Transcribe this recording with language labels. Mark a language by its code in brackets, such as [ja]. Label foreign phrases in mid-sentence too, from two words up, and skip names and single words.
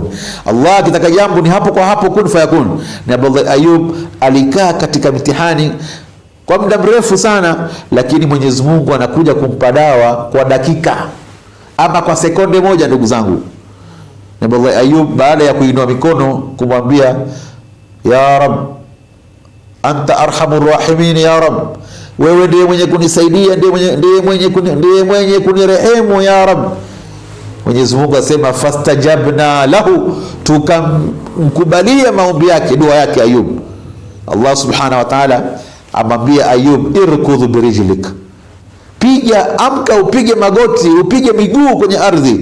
[sw] Allah akitaka jambo ni hapo kwa hapo, [ar] كن فيكون. [sw] Nabii Ayub alikaa katika mitihani kwa muda mrefu sana, lakini Mwenyezi Mungu anakuja kumpa dawa kwa dakika ama kwa sekunde moja, ndugu zangu. Nabii Ayub baada ya kuinua mikono kumwambia, [ar] يا رب أنت أرحم الراحمين, يا رب, [sw] wewe ndiye mwenye kunisaidia, ndiye mwenye kunirehemu, [ar] يا رب. [sw] Mwenyezi Mungu asema [ar] فاستجبنا له, [sw] tukamkubalia maombi yake, dua yake Ayub. [ar] الله سبحانه وتعالى [sw] amwambia Ayub, [ar] اركض برجلك, [sw] piga, amka, upige magoti, upige miguu kwenye ardhi.